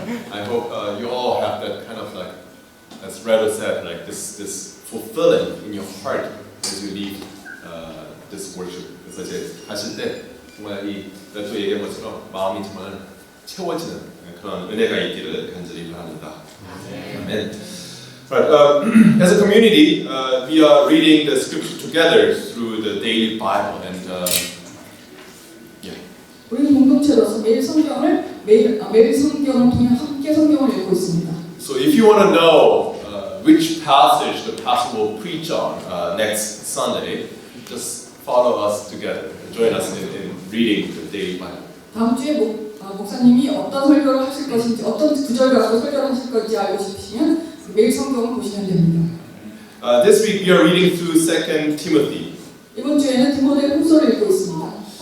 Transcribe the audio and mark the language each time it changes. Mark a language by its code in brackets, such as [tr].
[en] I hope you all have that kind of like, as Rado said, like this fulfilling in your heart as you leave this worship. [ko] 그래서 이제 하실 때 정말 이 또 얘기한 것처럼 마음이 정말 채워지는 그런 은혜가 있기를 간절히 바랍니다. 아멘. [en] Right, as a community, we are reading the scripture together through the daily Bible, and [ko] 우리 공동체로서 매일 성경을 통해 함께 성경을 읽고 있습니다. [en] So if you want to know which passage the pastor will preach on next Sunday, just follow us together. Join us in reading the daily Bible. [ko] 다음 주에 목사님이 어떤 설교를 하실 것인지, 어떤 구절을 갖고 설교를 하실 건지 알고 싶으시면 매일 성경을 보시면 됩니다. [en] This week we are reading through 2 Timothy. [ko] 이번 주에는 디모데 후서를 읽고 있습니다.